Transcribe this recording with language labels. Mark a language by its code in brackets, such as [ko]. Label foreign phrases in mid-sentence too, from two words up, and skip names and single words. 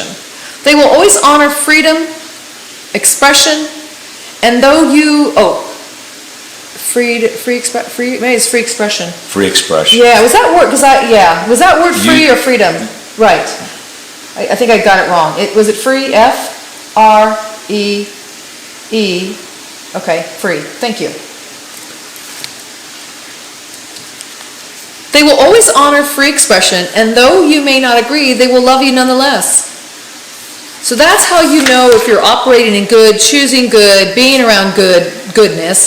[en] They will always honor freedom, expression, and though you maybe it's free expression. Free expression. Yeah, was that word? Was that word free or freedom? Right. I think I got it wrong. Was it free? F-R-E-E. Okay, free. Thank you. They will always honor free expression, and though you may not agree, they will love you nonetheless. So that's how you know if you're operating in good, choosing good, being around goodness.